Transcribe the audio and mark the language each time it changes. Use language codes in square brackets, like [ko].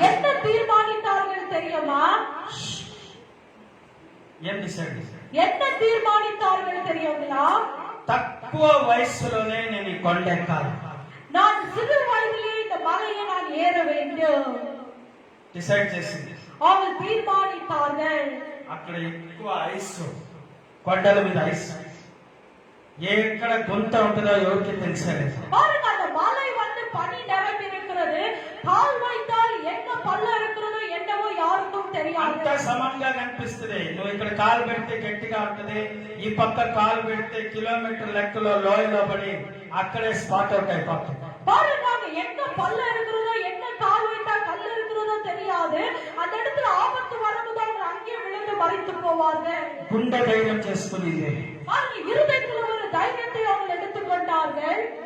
[ta] என்ன தீர்மானித்தார்கள் தெரியுமா? [te] ఏం డిసైడ్? [ta] என்ன தீர்மானித்தார்கள் தெரியுங்களா? [te] తక్కువ వయసులోనే నేను ఈ కొండ ఎక్కాలి. [ta] நான் சிறு வயதிலே இந்த மலையை நான் ஏற வேண்டும் [te] డిసైడ్ చేసింది. [ta] அவர்கள் தீர்மானித்தார்கள். [te] అక్కడ ఎక్కువ ఐస్, కొండల మీద ఐస్, ఎక్కడ గుంత ఉంటుందో ఎవరికి తెలిసలేదు. [ta] பாருங்க, அந்த மலை வந்து பனி நிரம்பி இருக்கிறது. கால் வைத்தால் எங்க பள்ளம் இருக்கிறதோ என்னவோ யாருக்கும் தெரியாது. [te] అంత సమంగా కనిపిస్తుంది. నువ్వు ఇక్కడ కాలు పెడితే గట్టిగా ఉంటది, ఈ పక్క కాలు పెడితే కిలోమీటర్ లెక్కలో లోయలో పడి అక్కడే స్పాట్ అవుట్ అయిపోతుంది. [ta] பாருங்க, அங்க எங்க பள்ளம் இருக்கிறதோ என்ன கால் வைத்தா கல் இருக்கிறதோ தெரியாது. அந்த இடத்துல ஆபத்து வரும்போது அவங்க அங்கே விழுந்து மறித்து போவார்கள். [te] గుండె ధైర్యం చేసుకునింది. [ta] பாருங்க, இருதயத்தில் ஒரு தைரியத்தை அவங்க எடுத்துக்கொண்டார்கள்.